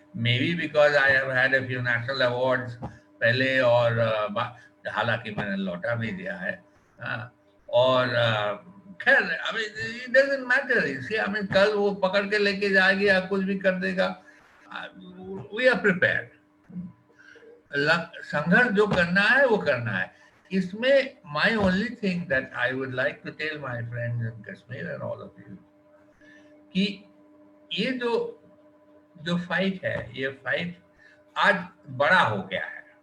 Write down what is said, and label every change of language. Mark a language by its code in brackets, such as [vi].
[en] may be because I have had a few national awards [ur] پہلے, اور حالانکہ میں نے لوٹا بھی دیا ہے. اور خیر [en] it doesn't matter. [ur] ہمیں کل وہ پکڑ کے لے کے جائے گی یا کچھ بھی کر دے گا, [en] we are prepared. [ur] سنگھرش جو کرنا ہے وہ کرنا ہے. اس میں [en] my only thing that I would like to tell my friends in Kashmir and all of you [ur] کہ یہ جو فائٹ ہے, یہ فائٹ آج بڑا ہو گیا ہے,